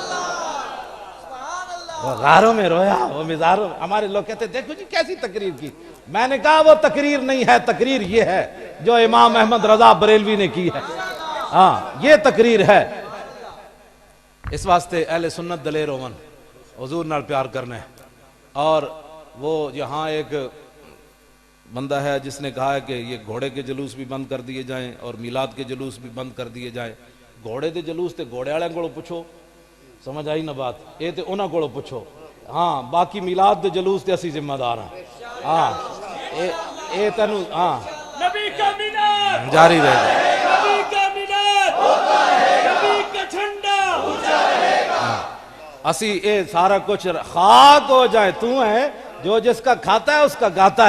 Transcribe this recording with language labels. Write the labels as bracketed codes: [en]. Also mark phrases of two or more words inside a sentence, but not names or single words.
[ur] وہ غاروں میں رویا، وہ مزاروں۔ ہمارے لوگ کہتے دیکھو جی کیسی تقریر کی۔ میں نے کہا وہ تقریر نہیں ہے، تقریر یہ ہے جو امام احمد رضا بریلوی نے کی ہے۔ ہاں یہ تقریر ہے۔ [pa] اس واسطے اہل سنت دلیر ہون، حضور نال پیار کرنے۔ [ur] اور وہ یہاں ایک بندہ ہے جس نے کہا ہے کہ یہ گھوڑے کے جلوس بھی بند کر دیے جائیں اور میلاد کے جلوس بھی بند کر دیے جائیں۔ [pa] گھوڑے دے جلوس تے گھوڑے والے کو پوچھو، [ur] سمجھ آئی نا بات؟ [pa] اے تے انہاں کو پوچھو۔ ہاں باقی میلاد دے جلوس تے اسی ذمہ دار ہیں۔ ہاں اے تینو ہاں [ur] نبی کا مینار جاری رہے گا، نبی کا مینار ہوتا ہے، نبی کا جھنڈا اونچا رہے گا۔ اسی اے سارا کچھ خاک ہو جائے، تو ہے جو جس کا کھاتا ہے اس کا گاتا ہے۔